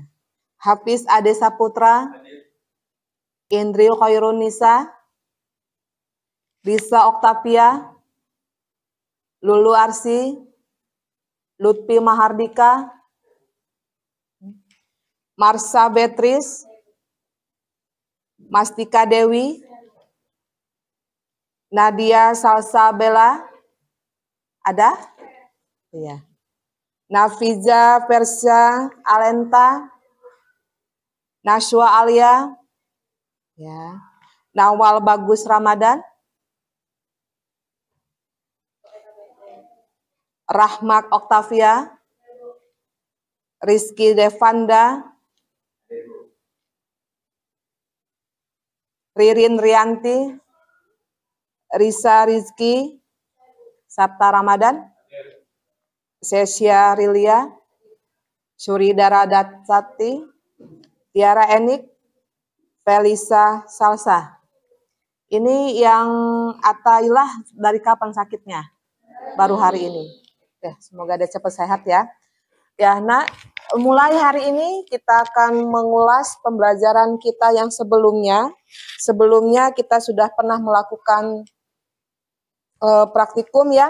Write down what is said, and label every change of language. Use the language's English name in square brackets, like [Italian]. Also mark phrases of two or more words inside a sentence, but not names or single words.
[Indonesian] Hafiz Ade Saputra. Indrio Khairunisa. Risa Oktavia. Lulu Arsi. Lutfi Mahardika. Marsha Beatrice. Mastika Dewi. Nadia Salsa Bella. Ada? Iya. Nafiza Versa Alenta. Nashwa Alia. Ya. Nawal Bagus Ramadan. Rahmat Oktavia. Rizky Devanda. Ririn Rianti. Risa Rizky. Sabta Ramadan. Sesia Rilia. Suridara Datsati. Tiara Enik. Felisa Salsa. Ini yang Atailah dari kapan sakitnya? Baru hari ini. Ya, semoga dia cepat sehat ya. Ya, nak, mulai hari ini kita akan mengulas pembelajaran kita yang sebelumnya. Sebelumnya kita sudah pernah melakukan praktikum ya.